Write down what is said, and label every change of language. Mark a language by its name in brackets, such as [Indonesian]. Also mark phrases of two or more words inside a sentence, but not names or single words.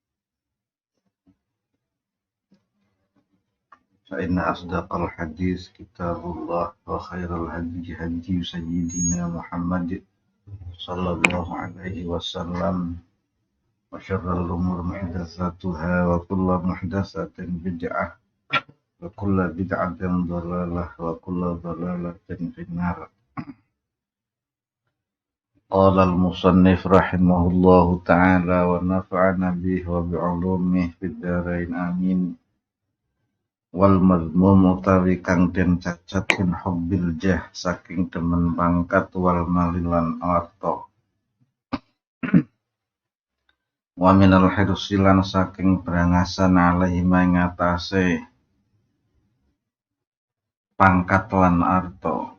[Arabic] فإن أصدق الحديث كتاب الله وخير الهدي هدي سيدنا محمد صلى الله عليه وسلم وشر الأمور محدثاتها وكل محدثة بدعة وكل بدعة ضلالة وكل ضلالة في النار. قال المصنف رحمه الله تعالى ونفعنا به وبعلومه في الدارين آمين. والمذموم [Javanese] utawi kang den cacat [Arabic] بحب الجاه [Javanese] saking demen pangkat wal malilan arta. [Arabic] ومن الحرص [Javanese] saking brangasan alaihi mangatase pangkat lan arta.